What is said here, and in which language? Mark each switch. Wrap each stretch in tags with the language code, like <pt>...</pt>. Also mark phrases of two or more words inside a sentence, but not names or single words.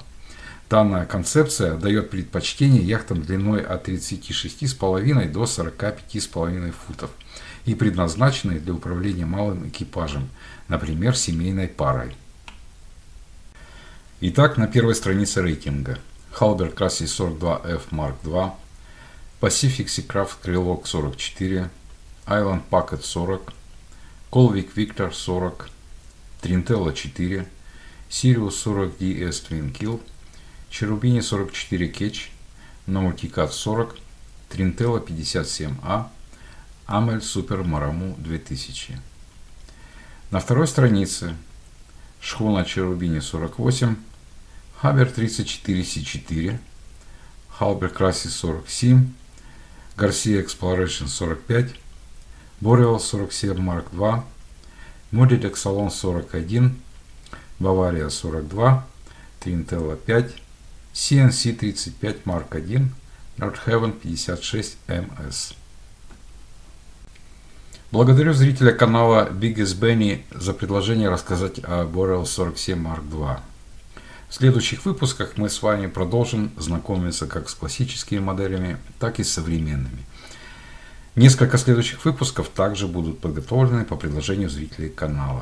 <ru>Данная концепция дает предпочтение яхтам длиной от 36,5 до 45,5 футов и предназначенной для управления малым экипажем, например, семейной парой. Итак, на первой странице рейтинга Halbert Classic 42F Mark II, Pacific Seacraft Krylok 44, Island Packet 40, Colvik Victor 40, Trintella 4, Sirius 40 DS Twin Kill, Cherubini 44 Ketch, Nautica 40, Trintella 57A, Amel Super Maramu 2000. На второй странице шхуна Cherubini 48, Хабер 34C4, Halber Crassis 47, Garcia Exploration 45, Boreal 47 Mark II, Moody Exalon 41, Bavaria 42, Trintella 5, CNC 35 Mark I, Northaven 56 MS. Благодарю зрителя канала Biggest Benny за предложение рассказать о Boreal 47 Mark II. В следующих выпусках мы с вами продолжим знакомиться как с классическими моделями, так и с современными. Несколько следующих выпусков также будут подготовлены по предложению зрителей канала.</ru>